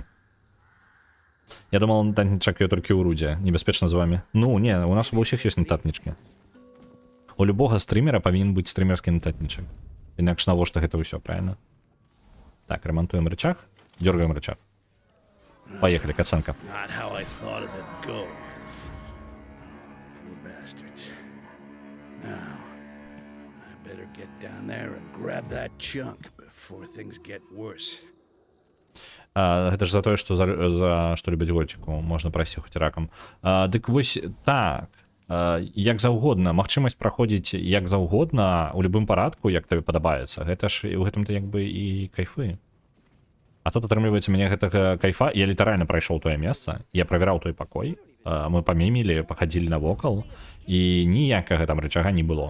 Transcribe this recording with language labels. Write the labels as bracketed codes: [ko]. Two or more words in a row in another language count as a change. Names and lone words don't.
[be] Я думал, нататнічак я толькі ў Рудзе. Небяспечна з вами. Ну, не, у нас ва ўсіх ёсць нататнічкі. У любога стрімера павінен быць стрімерскі нататнічак. Інакш навошта гэта ўсё, правильно? Так, [ru] ремонтуем рычаг, дёргаем рычаг. Поехали, кацанка. [en] Not how I thought it'd go. Poor bastards. Now, I better get down there and grab that chunk before things get worse. [be] Гэта ж за тое, што любяць готику. Можна прайсці хоць ракам. Дык вось так. як заўгодна, магчымасць праходзіць як заўгодна у любым парадку, як табе падабаецца. Гэта ж у гэтым-то як бы і кайфы. А тут атрымліваецца мяне гэтага кайфа, я літаральна прайшоў тое месца, я правяраў той пакой, мы памемілі, пахадзілі навокал, і ніякага там рычага не было.